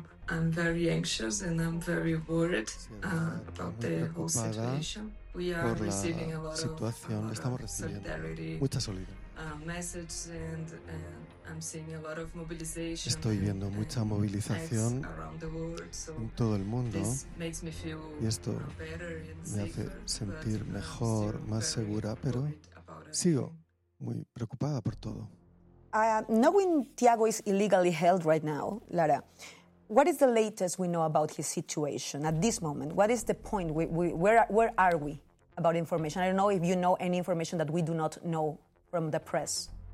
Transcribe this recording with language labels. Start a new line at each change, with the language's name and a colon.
English: I'm very anxious and I'm very worried about the whole situation. We are receiving a lot of solidarity messages and I'm seeing a lot of mobilization.
Spanish: Estoy viendo mucha movilización en todo el mundo y esto me hace sentir mejor, más segura, pero sigo muy preocupada por todo.
English: Knowing Tiago is illegally held right now, Lara, what is the latest we know about his situation at this moment? What is the point? Where are we about information? I don't know if you know any information that we do not know from the press.